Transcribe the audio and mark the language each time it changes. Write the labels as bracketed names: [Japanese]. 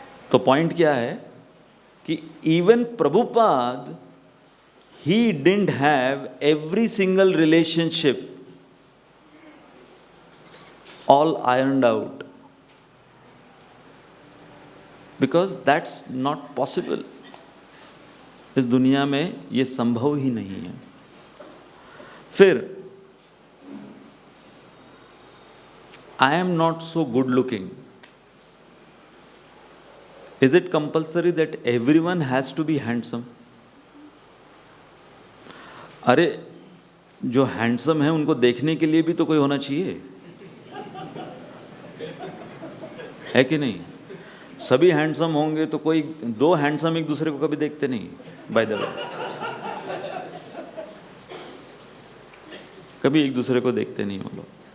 [Hindi] तो पॉइंट क्या है कि [English] Even Prabhupada, he didn't have every single relationship all ironed out, because that's not possible. [Hindi] इस दुनिया में ये संभव ही नहीं है। [English] फिर I am not so good looking. Is it compulsory that everyone has to be handsome? [Hindi] अरे जो हैंडसम है उनको देखने के लिए भी तो कोई होना चाहिए, है कि नहीं? सभी हैंडसम होंगे तो कोई 2 हैंडसम एक दूसरे को कभी देखते नहीं, [English] by the way, [Hindi] कभी एक दूसरे को देखते नहीं वो लोग।